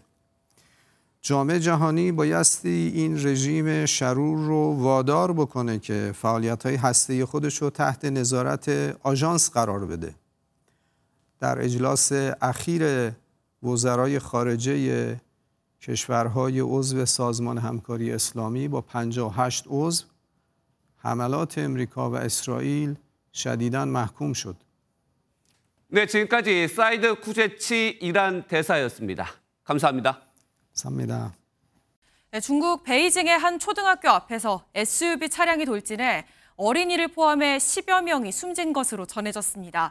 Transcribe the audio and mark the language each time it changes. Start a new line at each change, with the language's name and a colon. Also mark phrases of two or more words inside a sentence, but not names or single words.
Persian: جامعه جهانی بایستی این رژیم شرور رو وادار بکنه که فعالیت‌های هسته‌ای خودش رو تحت نظارت آژانس قرار بده. در اجلاس اخیر وزرای خارجه کشورهای عضو سازمان همکاری اسلامی با 58 عضو حملات امریکا و اسرائیل شدیداً محکوم شد.
Korean: 네, 지금까지 사이드 쿠제치 이란 대사였습니다. 감사합니다. 감사합니다. 네, 중국 베이징의 한 초등학교 앞에서 SUV 차량이 돌진해 어린이를 포함해 10여 명이 숨진 것으로 전해졌습니다.